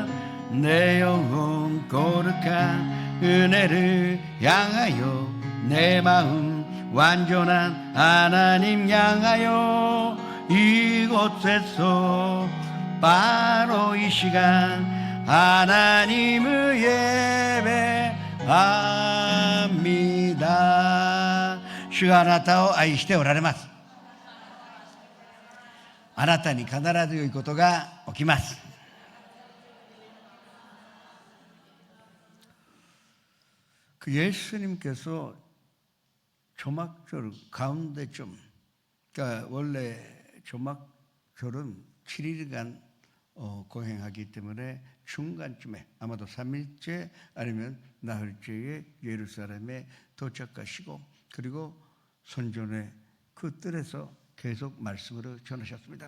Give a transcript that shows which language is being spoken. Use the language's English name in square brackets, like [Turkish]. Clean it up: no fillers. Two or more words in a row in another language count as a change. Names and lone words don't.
[Korean] 내 영혼 거룩한 은혜를 향하여 내 마음 완전한 하나님 향하여 이곳에서 바로 이 시간 하나님을 예배합니다. [Japanese] 主があなたを愛しておられます。あなたに必ず良いことが起き [Korean] ます。그 예수님께서 조막절 가운데쯤, 그러니까 원래 조막절은 7일간 거행하기 때문에 중간쯤에 아마도 3일째 아니면 나흘째에 예루살렘에 도착하시고 그리고 선전의 그 뜰에서 계속 말씀으로 전하셨습니다.